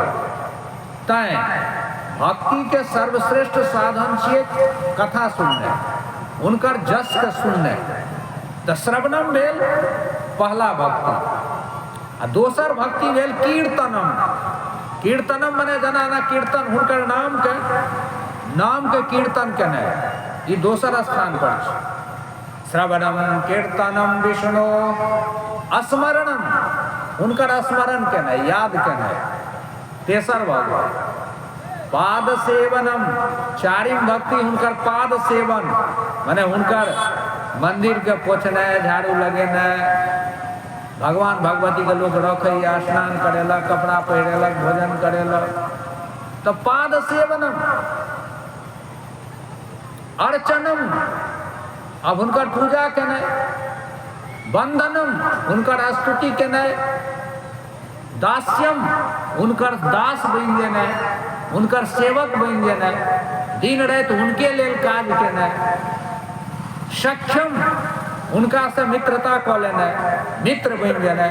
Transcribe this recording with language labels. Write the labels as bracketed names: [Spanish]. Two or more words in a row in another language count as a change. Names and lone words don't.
[Maithili] तैं भक्ति के सर्वश्रेष्ठ साधन छियै कथा सुननाइ, हुनकर जस के सुननाइ। तो श्रवणम भेल पहला भक्ति। आ दोसर भक्ति भेल कीर्तनम। कीर्तनम माने जेना कीर्तन हुनकर नाम के कीर्तन केनाइ, ई दोसर स्थान पर छै। [Sanskrit] श्रवणम कीर्तनम विष्णु स्मरणम, [Maithili] हुनकर स्मरण केनाइ, याद केनाइ। तेसर भक्ति [Sanskrit] पाद सेवनम। [Maithili] चारिम भक्ति हुनकर पाद सेवन माने हुनकर मंदिर के पोछनाइ, झाड़ू लगेनाइ। भगवान भगवती के लोग रखैया, स्नान करेलक, कपड़ा पहिरेलक, भोजन करेलक। तो [Sanskrit] पाद सेवनम। [Maithili] अर्चनम, अब हुनकर पूजा केनाइ। वंदनम, हुनकर स्तुति केनाइ। दास्यम, हुनकर दास बनि जेनाइ, हुनकर सेवक बनि जेनाइ, दिन राति हुनके लेल काज केनाइ। सख्यम, हुनका से मित्रता कऽ लेनाइ, मित्र बनि जेनाइ।